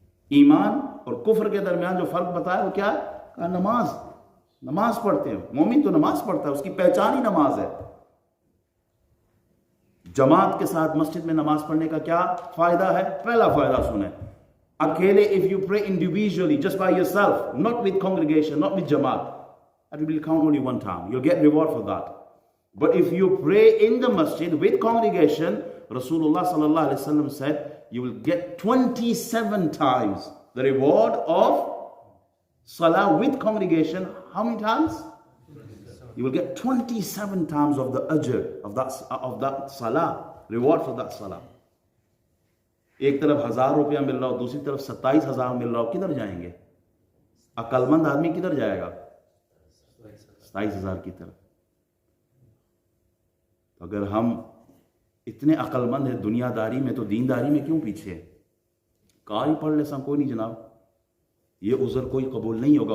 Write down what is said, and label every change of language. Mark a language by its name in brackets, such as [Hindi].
[Urdu] ایمان اور کفر کے درمیان جو فرق بتایا وہ کیا ہے؟ نماز پڑھتے ہیں. مومن تو نماز پڑھتا ہے، اس کی پہچان ہی نماز ہے. جماعت کے ساتھ مسجد میں نماز پڑھنے کا کیا فائدہ ہے؟ پہلا فائدہ سنیں. اکیلے [English] if you pray individually just by yourself, not with congregation, not with jamaat, that will count only one time. You'll get reward for that. But if you pray in the masjid with congregation, Rasulullah sallallahu alaihi wasallam said you will get 27 times the reward of salah with congregation. How many times? You will get 27 times of the ajr of that salah, reward for that salah. [Urdu] ایک طرف 1000 روپیہ مل رہا ہو، دوسری طرف 27,000 مل رہا ہو، کدھر جائیں گے؟ عقل مند آدمی کدھر جائے گا؟ 27,000 کی طرف. تو اگر ہم اتنے عقل مند ہیں دنیا داری میں، تو دینداری میں کیوں پیچھے ہے؟ کار ہی پڑھ لے سا کوئی نہیں جناب، یہ عذر کوئی قبول نہیں ہوگا.